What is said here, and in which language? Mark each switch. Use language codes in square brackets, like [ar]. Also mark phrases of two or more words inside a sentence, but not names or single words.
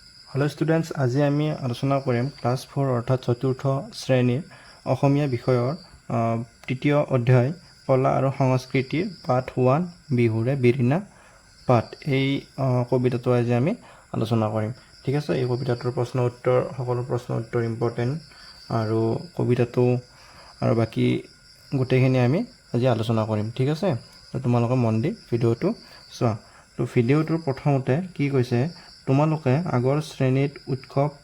[en] hello students [as] আজি আমি আলোচনা কৰিম ক্লাছ 4 অৰ্থাৎ চতুৰ্থ শ্ৰেণীৰ অসমীয়া বিষয়ৰ তৃতীয় অধ্যায় কলা আৰু সংস্কৃতিৰ পাঠ 1 বিহুৰে বিৰিণা পাঠ এই কবিতাটো আজি আমি আলোচনা কৰিম ঠিক আছে এই কবিতাটোৰ প্ৰশ্ন উত্তৰ সকলো প্ৰশ্ন উত্তৰ ইম্পৰ্টেন্ট আৰু কবিতাটো আৰু বাকি গোটেইখিনি আমি আজি আলোচনা কৰিম ঠিক আছে তো তোমালোকে মন দি ভিডিওটো চোৱা তো ভিডিওটোৰ প্ৰথমতে কি কৈছে তোমালোকে আগৰ শ্ৰেণীত উৎসৱ